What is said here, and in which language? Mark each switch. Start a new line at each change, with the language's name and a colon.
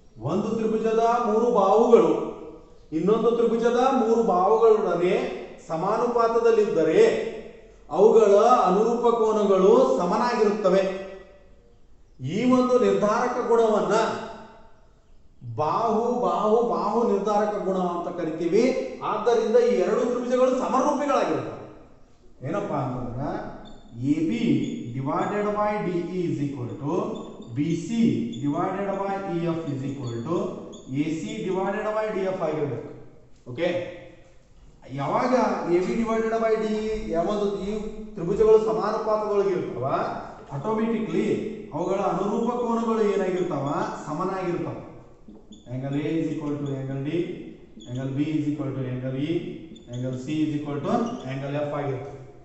Kannada: ಒಂದು ತ್ರಿಭುಜದ 3 ಬಾಹುಗಳು ಇನ್ನೊಂದು ತ್ರಿಭುಜದ 3 ಬಾಹುಗಳೊಡನೆ ಸಮಾನುಪಾತದಲ್ಲಿದ್ದರೆ ಅವುಗಳ ಅನುರೂಪ ಕೋನಗಳು ಸಮನಾಗಿರುತ್ತವೆ. ಈ ಒಂದು ನಿರ್ಧಾರಕ ಗುಣವನ್ನ ಬಾಹು ನಿರ್ಧಾರಕ ಗುಣ ಅಂತ ಕರಿತೀವಿ. ಆದ್ದರಿಂದ ಈ ಎರಡು ತ್ರಿಭುಜಗಳು ಸಮರೂಪಿಗಳಾಗಿರ್ತವೆ. ಏನಪ್ಪಾ ಅಂತಂದ್ರೆ
English: AB divided by DE is equal to BC divided by EF is equal to AC divided by DF
Kannada: ಆಗಿರಬೇಕು. ಓಕೆ, ಯಾವಾಗ
English: AB divided by DE
Kannada: ಯಾವುದು ಈ ತ್ರಿಭುಜಗಳು ಸಮಾನುಪಾತದೊಳಗಿರ್ತಾವ, ಆಟೋಮೆಟಿಕ್ಲಿ ಅವುಗಳ ಅನುರೂಪ ಕೋನಗಳು ಏನಾಗಿರ್ತಾವ, ಸಮನಾಗಿರ್ತಾವ.
English: angle A is equal to angle D, angle B is equal to angle E, angle C is equal to angle F
Kannada: ಆಗಿರ್ತವೆ.